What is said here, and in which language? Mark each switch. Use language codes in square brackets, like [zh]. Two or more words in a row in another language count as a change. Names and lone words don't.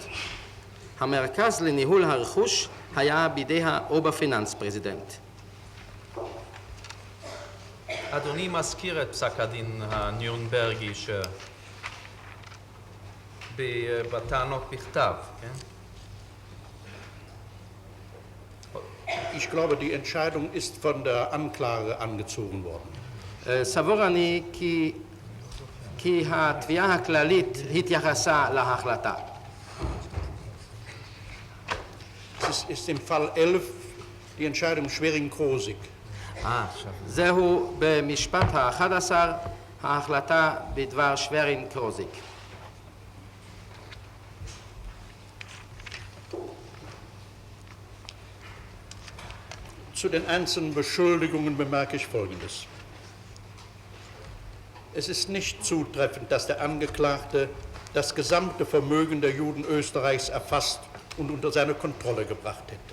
[he] המרכז לניהול הרכוש היה בידי האוברפיננספרזידנט. אדוני מזכיר את פסק הדין הנירנברגי בטענות בכתב, כן? [de] Ich glaube, die Entscheidung ist von der Anklage angezogen worden. [he] סבור אני כי התביעה הכללית התייחסה להחלטה. [de] Es ist im Fall 11 die Entscheidung Schwering-Krosig. [he] זהו במשפט ה-11 ההחלטה בדבר שברינג-קרוזיק. [de] Zu den einzelnen Beschuldigungen bemerke ich Folgendes. Es ist nicht zutreffend, dass der Angeklagte das gesamte Vermögen der Juden Österreichs erfasst und unter seine Kontrolle gebracht hätte.